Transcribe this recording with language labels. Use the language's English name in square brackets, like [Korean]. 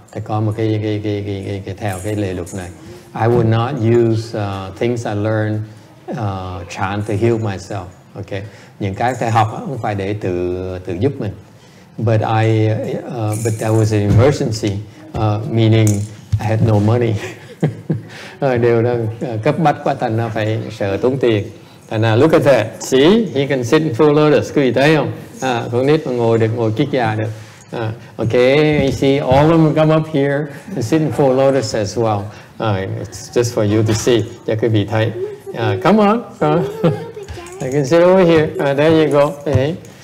[Vietnamese] Thầy có một cái theo cái lề luật này. [English] I would not use things I learned chant to heal myself. [Vietnamese] Okay, những cái thầy học không phải để tự giúp mình. [English] But there was an emergency, meaning I had no money. [Vietnamese] Điều đó cấp bách quá, thành ra phải sợ tốn tiền. Thành ra [English] look at that, see, he can sit in full lotus, [Vietnamese] quý vị thấy không? Con nít mà ngồi được, ngồi kiết già được. [English] Okay, you see, all of them come up here and sit in full lotus as well. It's just for you to see, [Vietnamese] cho quý vị thấy. [English] Come on, I can sit over here. There you go. Okay.